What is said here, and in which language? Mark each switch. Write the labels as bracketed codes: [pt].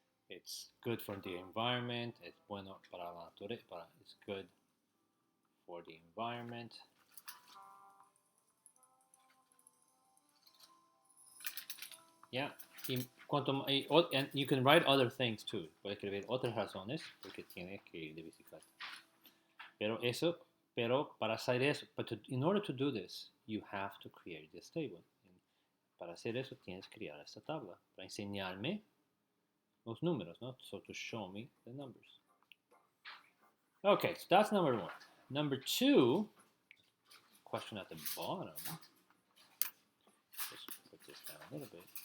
[en] It's good for the environment. It's [es] bueno para la naturaleza. [en] It's good for the environment. Yeah. And you can write other things too. [es] Puedes escribir otras razones porque tiene que ir de bicicleta. Pero para hacer eso, [en] in order to do this, you have to create this table. [es] Para hacer eso tienes que crear esta tabla para enseñarme los números, no? [en] So to show me the numbers. Okay, so that's number one. Number two, question at the bottom. Just put this down a little bit.